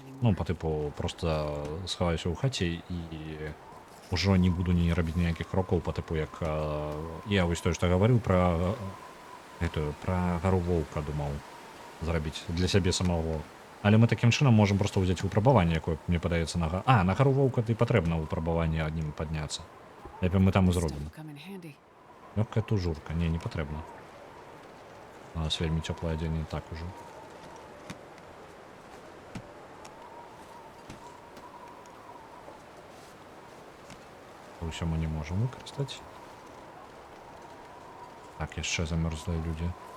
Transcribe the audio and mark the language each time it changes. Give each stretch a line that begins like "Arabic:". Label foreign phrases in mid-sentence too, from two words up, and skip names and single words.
Belarusian: Ну, па тыпу, проста схаваюся ў хаце і ўжо не буду не рабіць ніякіх крокаў па тыпу, як я вось тое, што гаварыў пра гэтую, пра гару воўка думаў зрабіць для сябе самого. Але мы такім чынам можам проста ўзяць выпрабаванне, якое, мне падаецца, на гару воўка і патрэбна выпрабаванне аднім падняцца. Лепей мы там і
English: Stuff
Belarusian: зробім.
English: will come in handy.
Belarusian: Лёгкая тужурка. Не патрэбна. У нас вельмі цёплае адзенне так ужо. Усё мы не можам выкарыстаць. Так, яшчэ замёрзлыя людзі.